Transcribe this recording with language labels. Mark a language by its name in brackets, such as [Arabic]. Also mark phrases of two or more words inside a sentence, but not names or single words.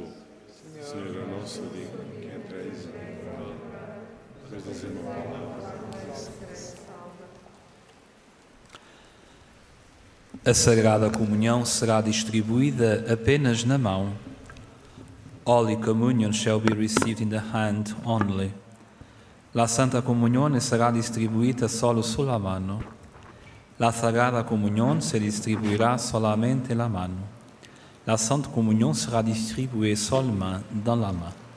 [Portuguese] Senhor, eu não sou digno que entreis em mim, mas dizer uma palavra. A Sagrada Comunhão será distribuída apenas na mão. [English] Holy Communion shall be received in the hand only. [Italian] La Santa Comunione sarà distribuita solo sulla mano. [Spanish] La Sagrada Comunión se distribuirá solamente la mano. [French] La Sainte Communion sera distribuée seulement dans la main.